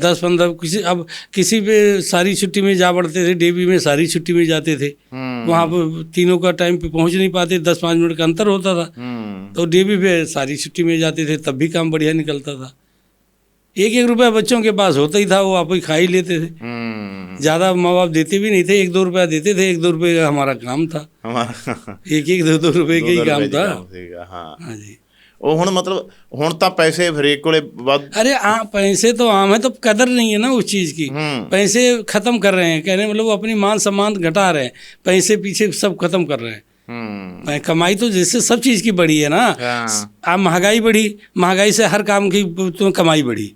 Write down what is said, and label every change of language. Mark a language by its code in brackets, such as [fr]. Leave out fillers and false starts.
[hi] 10-15 किसी पे सारी छुट्टी में जा पड़ते थे, DAV में सारी छुट्टी में जाते थे, वहाँ पर तीनों का टाइम पे पहुँच नहीं पाते, 10-5 मिनट का अंतर होता था, तो DAV पे सारी छुट्टी में जाते थे, तब भी काम बढ़िया निकलता था। 1-1 रुपया बच्चों के पास होता ही था, वो आप ही खा ही लेते थे, ज़्यादा माँ बाप देते भी नहीं थे, 1-2 रुपया देते थे, 1-2 रुपये का हमारा काम था, हमारा 1-2 रुपये का ही काम था। हाँ जी। [pa] ਉਹ ਹੁਣ ਮਤਲਬ ਹੁਣ ਤਾਂ ਪੈਸੇ ਹਰੇਕ ਕੋਲੇ ਵੱਧ। [hi] अरे पैसे तो आम है, तो कदर नहीं है ना उस चीज़ की। पैसे ख़त्म कर रहे हैं, कहने मतलब वो अपनी मान सम्मान घटा रहे हैं, पैसे पीछे सब खत्म कर रहे हैं। कमाई तो जैसे सब चीज़ की बढ़ी है ना, अब महंगाई बढ़ी, महंगाई से हर काम की तो कमाई बढ़ी।